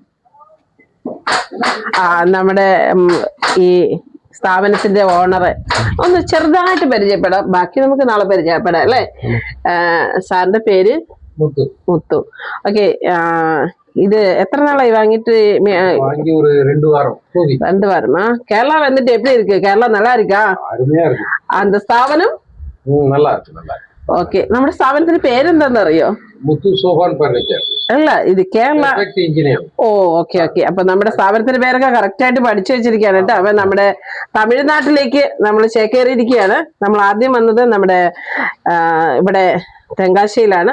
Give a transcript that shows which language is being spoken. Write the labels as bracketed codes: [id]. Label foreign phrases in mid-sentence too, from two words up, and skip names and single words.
[ml] നമ്മുടെ ഈ സ്ഥാപനത്തിന്റെ ഓണറെ ഒന്ന് ചെറുതായിട്ട് പരിചയപ്പെടാം. ബാക്കി നമുക്ക് നാളെ പരിചയപ്പെടാം അല്ലേ? സാറിന്റെ പേര് മുത്തു. ഓക്കെ, ഇത് എത്ര നാളായി വാങ്ങിട്ട്? [ta] 2 வாரம். கேரளா வந்துட்டு எப்படி இருக்கு? கேரளா நல்லா இருக்கா? அந்த ஸ்தாபனம் நல்லா இருக்கு. [ml] ഓക്കെ, നമ്മുടെ സ്ഥാപനത്തിന്റെ പേരെന്താന്ന് അറിയോ? മുത്തു സോഫാൻ ഫർണിച്ചർ. അല്ല, ഇത് കേരള. ഓ, ഓക്കെ. അപ്പൊ നമ്മുടെ സ്ഥാപനത്തിന്റെ പേരൊക്കെ കറക്റ്റ് ആയിട്ട് പഠിച്ചു വെച്ചിരിക്കുകയാണ് കേട്ടോ. അപ്പൊ നമ്മുടെ തമിഴ്നാട്ടിലേക്ക് നമ്മൾ ചേക്കേറിയിരിക്കുകയാണ്. നമ്മൾ ആദ്യം വന്നത് നമ്മുടെ ഇവിടെ തെങ്കാശിയിലാണ്.